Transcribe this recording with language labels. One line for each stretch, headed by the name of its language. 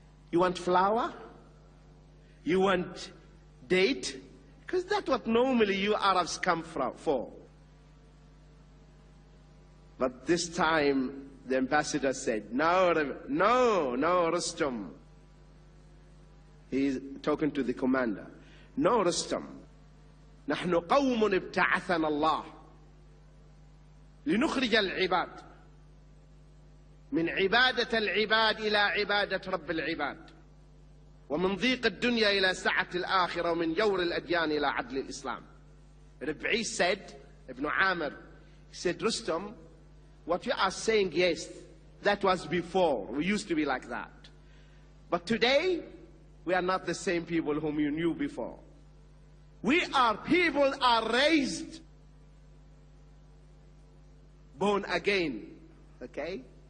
English: You want flour? You want date? Because that's what normally you Arabs come for. But this time the ambassador said, no, Rustam. He's talking to the commander. No, Rustam.
Arabic: نحن قوم ابتعثنا الله لنخرج العباد من عبادة العباد إلى عبادة رب العباد ومن ضيق الدنيا إلى سعة الآخرة ومن جور الأديان إلى عدل الإسلام.
English: Rib'i said, Ibn Amr, he said, Rustam, what you are saying, yes, that was before. We used to be like that. But today, we are not the same people whom you knew before. We are people are raised, born again, okay?